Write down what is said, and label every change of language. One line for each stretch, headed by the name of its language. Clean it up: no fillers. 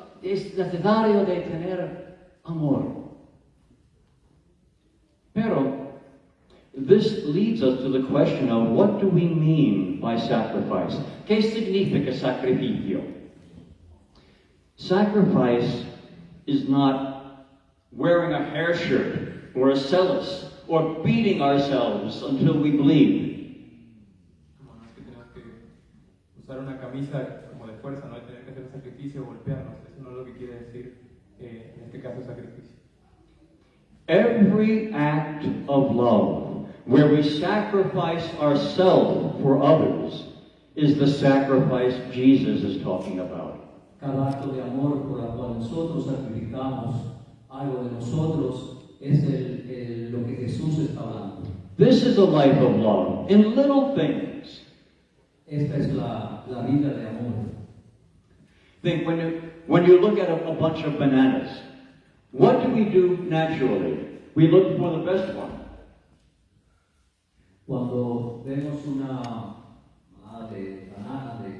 Spanish: Es necesario de tener amor. Pero
English: this leads us to the question of what do we mean by sacrifice?
Spanish: ¿Qué significa sacrificio?
English: Sacrifice is not wearing a hair shirt or a cellus or beating ourselves until we bleed.
Spanish: Como no es que tenemos que usar una camisa como de fuerza, no hay tener que hacer un sacrificio o golpearnos. Eso no es lo que quiere decir en este caso sacrificio.
English: Every act of love where we sacrifice ourselves for others is the sacrifice Jesus is talking about.
Spanish: Cada acto de amor por el cual nosotros sacrificamos algo de nosotros es lo que Jesús está hablando.
English: This is a life of love in little things.
Spanish: Esta es la vida de amor.
English: Think when you look at a bunch of bananas, what do we do naturally? We look for the best one.
Spanish: Cuando vemos una manada de bananas,